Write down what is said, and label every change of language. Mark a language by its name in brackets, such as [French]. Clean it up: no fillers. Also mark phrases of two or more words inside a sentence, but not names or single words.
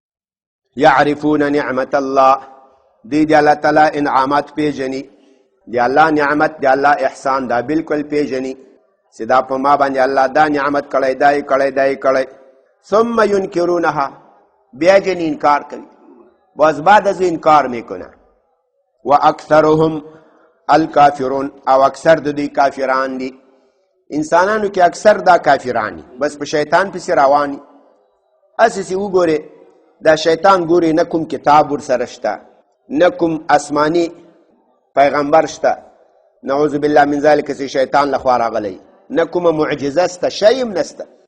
[Arabic] یعرفون نعمت الله [Pashto] دی دی الله تعالی انعامات پیژني دی الله نعمت دی الله احسان دا بالکل پیژني چې دا په ما باندې الله دا نعمت کړی دا یې کړی دا یې کړی [Arabic] ثم ینکرونها [Pashto] بیا جن انکار کوي [Persian] باز بعد از انکار میکنه [Arabic] و اکثرهم الکافرون [Pashto] او اکثر د دوی کافران دي انسانانو کې اکثر دا کافران دي بس په شیطان پسې روان دي اساسي وګوره دا شیطان ګوري نه کوم کتاب ورسره شته نه کوم آسماني پیغمبر شته [Arabic] نعوذ بالله من ذلک [Pashto] چې شیطان لخوا راغلی نه کومه معجزه شته شی هم نشته